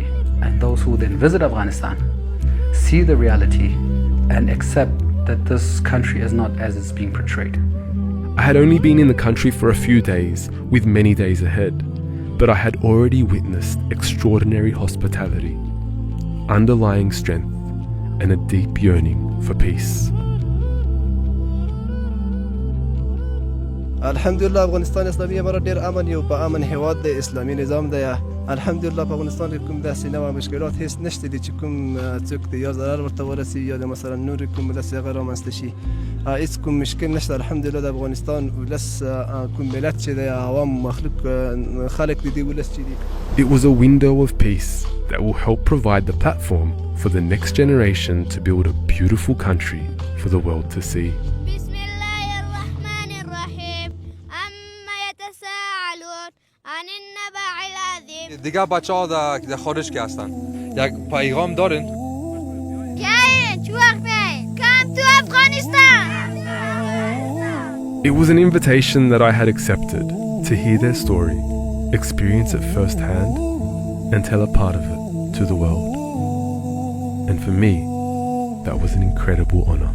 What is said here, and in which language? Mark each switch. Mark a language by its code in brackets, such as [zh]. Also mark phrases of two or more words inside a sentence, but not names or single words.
[en] And those who then visit Afghanistan see the reality and accept that this country is not as it's being portrayed. I had only been in the country for a few days, with many days ahead, but I had already witnessed extraordinary hospitality, underlying strength, and a deep yearning for peace. [ps] الحمدلله افغانستان اسلامي مرة ډیر امن یو په امن هیواد دی اسلامي نظام دی الحمدلله په افغانستان کې کوم داسې نوع مشکلات هیڅ نشته دي چې کوم څوک دی یا ضرر ورته ورسي یا مثلا نور کوم داسې هغه رامنځته شي هیڅ کوم مشکل نشته الحمدلله د افغانستان ولس کوم ملت چې دی عوام مخلوق خلق دي ولس چې دي. [en] It was a window of peace that will help provide the platform for the next generation to build a beautiful country for the world to see. [fa] دیگه بچه ها در خارج که هستن یک پیغام دارن [en] Come to Afghanistan. It was an invitation that I had accepted to hear their story, experience it firsthand, and tell a part of it to the world. And for me, that was an incredible honor.